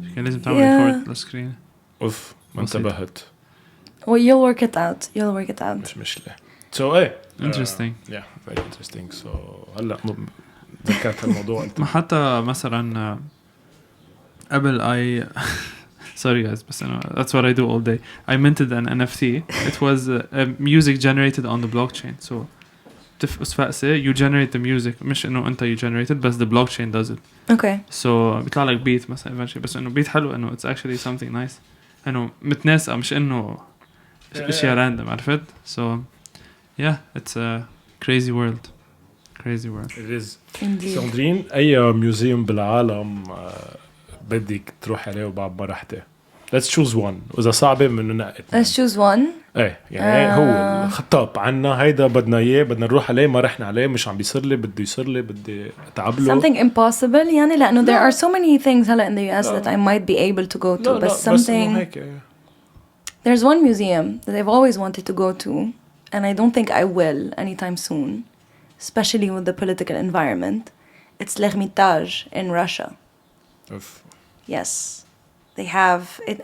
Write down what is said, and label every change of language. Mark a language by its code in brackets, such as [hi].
[ar] كان لازم تعمل record السكرين. اوف ما انتبهت. [en] Well, you'll work it out. You'll work it out. [ar] مش مشكلة. So [en] interesting. Yeah, very interesting. [ar] So هلا ذكرت الموضوع. ما حتى مثلا قبل [en] sorry guys بس that's what I do all day. I minted an NFT. It was music generated on the blockchain. So [ar] تفقس فقسة [en] you generate the music [ar] مش إنه أنت [en] you generate it بس the blockchain does it. Okay. So [ar] بيطلع لك [en] beat مثلا eventually بس إنه beat حلو إنه it's actually something nice. [ar] إنه متناسق مش إنه إشياء random عرفت. [en] So yeah it's a crazy world. Crazy world. It is. Indeed. [ar] ساندرين أي ميوزيوم بالعالم بدك تروح عليه وبعد ما رحتي. [en] Let's choose one. [ar] وإذا صعبة منه نقت. [en] Let's choose one. [ar] يعني هو الخطاب عنا هيدا بدنا إياه بدنا نروح عليه ما رحنا عليه مش عم بيصير لي بده يصير لي بدي أتعب له. [en] Something impossible يعني لأنه there are so many things هلا in the US that I might be able to go to. But something. There's one museum that I've always wanted to go to, and I don't think I will anytime soon, especially with the political environment. It's l'Ermitage in Russia. Yes, they have it.